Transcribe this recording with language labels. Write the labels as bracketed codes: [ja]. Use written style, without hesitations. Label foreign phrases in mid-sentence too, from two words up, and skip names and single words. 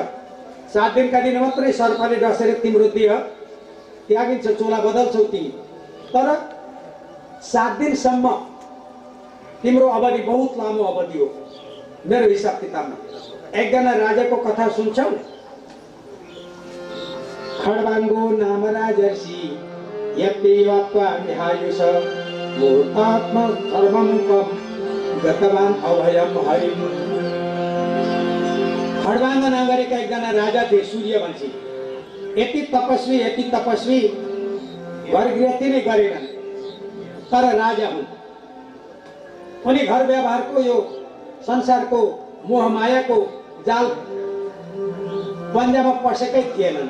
[ne] 7 दिनका दिन मात्रै सर्पले डसेर तिम्रो देह त्यागिन्छ, चोला बदल्छौ तिमी। तर 7 दिनसम्म तिम्रो अवधि बहुत लामो अवधि हो मेरो हिसाब किताबमा। एकजना राजाको कथा सुन्छौ। [sa] खड्बाङ्गो नाम राजर्षि यप्येवात्वा निहायुष मूर्तात्मा सर्वमुखम गतवान अभयम हरिम। [ne] खड्बाङ्ग नाम गरेका एकजना राजा थिए, सूर्यवंशी। यति तपस्वी घरगृहस्थी नै गरेनन्, तर राजा हुन्। उनी घर व्यवहारको यो संसारको मोहमायाको जाल पन्जामा पसेकै थिएनन्।